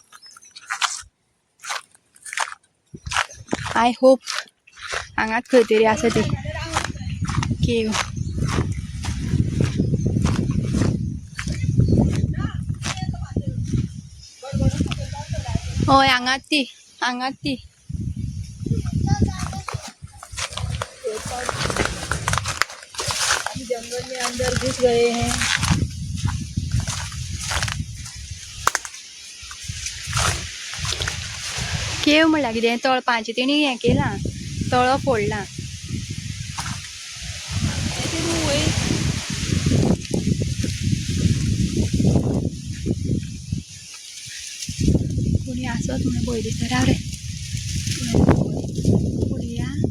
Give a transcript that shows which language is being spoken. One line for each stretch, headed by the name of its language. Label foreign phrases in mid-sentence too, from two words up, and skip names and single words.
English: I hope
Konkani: हांगाच खंय तरी आसा ती केव. हय हांगाच ती
Hindi: जंगल में अंदर घुस गए हैं.
Konkani: केव म्हणल्यार कितें तळपांची तेणी हें केलां. तळो फोडलां. कोणी आसत म्हणून भंय दिसता. राव रे पळया